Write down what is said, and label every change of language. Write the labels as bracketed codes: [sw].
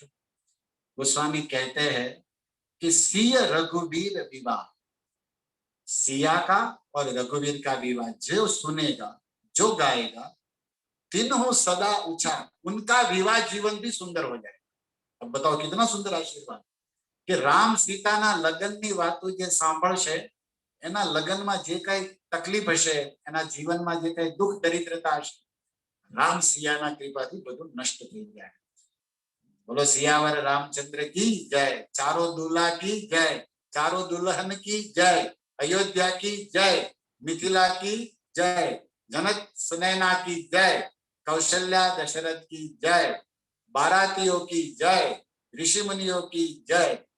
[hi] गोस्वामी कहते हैं कि सिय रघुबीर विवाह, सिया का और रघुवीर का विवाह जो सुनेगा, जो गाएगा, तीनों सदा ऊंचा, उनका विवाह जीवन भी सुंदर हो जाएगा। अब बताओ कितना सुंदर आशीर्वाद कि राम सीता ना लग्न [gu] ની વાતો જે સાંભળશે, એના લગ્નમાં જે કઈ તકલીફ હશે, એના જીવનમાં જે કઈ દુઃખ દરિદ્રતા હશે, રામ સિયાના કૃપાથી બધું નષ્ટ થઈ જાય। [hi] बोलो सियावर रामचंद्र की जय, चारों दूल्हा की जय, चारों दुल्हन की जय, अयोध्या की जय, मिथिला की जय, जनक सुनैना की जय, कौशल्या दशरथ की जय, बारातियों की जय, ऋषि मुनियों की जय।